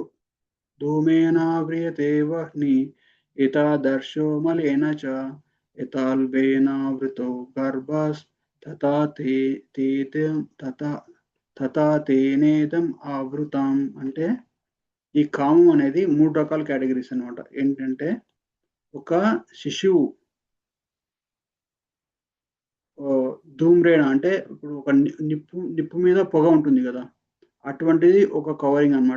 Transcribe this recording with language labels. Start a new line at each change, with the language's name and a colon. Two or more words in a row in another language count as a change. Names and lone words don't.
Sanskrit: धूमेनाव्रियते वह्नि एतादर्शो मलेन च एताल्बेनावृतो गर्भस्तथा तथा तेनेदं आवृतम्.
Telugu: అంటే ఈ కామం అనేది 3 రకాల కేటగిరీస్ అన్నమాట. ఏంటంటే ఒక శిశువు ధూమ్రేణ అంటే ఇప్పుడు ఒక నిప్పు మీద పొగ ఉంటుంది కదా, అటువంటిది ఒక కవరింగ్ అన్నమాట.